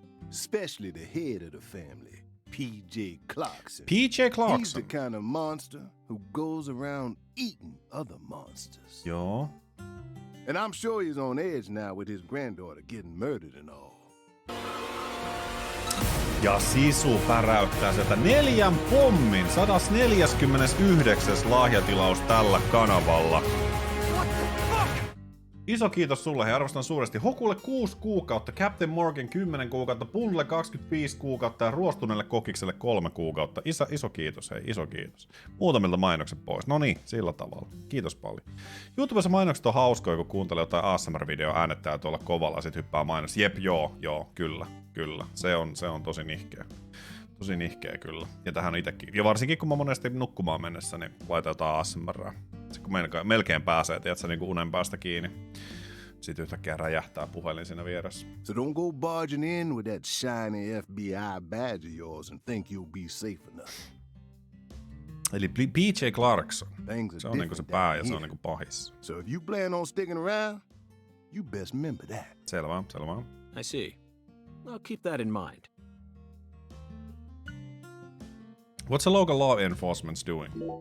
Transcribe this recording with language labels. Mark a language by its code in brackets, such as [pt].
[en] Especially the head of the family, P.J. Clarkson. P.J. Clarkson. He's the kind of monster who goes around eating other monsters. [fi] Joo. [en] And I'm sure he's on edge now with his granddaughter getting murdered and all. [fi] Ja Sisu päräyttää sieltä 4 pommin, 149. lahjatilaus tällä kanavalla. [en] What the fuck? [fi] Iso kiitos sulle, hei arvostan suuresti. Hokulle 6 kuukautta, Captain Morgan 10 kuukautta, Pulle 25 kuukautta ja Ruostuneelle kokikselle 3 kuukautta. Iso kiitos, hei, iso kiitos. Muutamilta mainokset pois. No niin, sillä tavalla. Kiitos paljon. YouTubessa mainokset on hauskoja, kun kuuntelee jotain ASMR-videoa, äänettää tuolla kovalla ja sit hyppää mainos. Jep, joo, kyllä. Se on tosi nihkeä. Tosi nihkeä kyllä. Ja tähän itsekin. Ja varsinkin kun mä monesti nukkumaan mennessä, niin laitan jotain ASMRää. Sitten kun melkein pääsee, tiedätkö, niin kuin unen päästä kiinni. Sitten yhtäkkiä räjähtää puhelin siinä vieressä. [en] So don't go barging in with that shiny FBI badge of yours and think you'll be safe enough. [fi] Eli P.J. Clarkson. Se on niinku se pää ja se on niinku pahis. [en] So if you plan on sticking around, you best remember that. [fi] Selvä. [en] I see. I'll keep that in mind. What's the local law enforcement doing?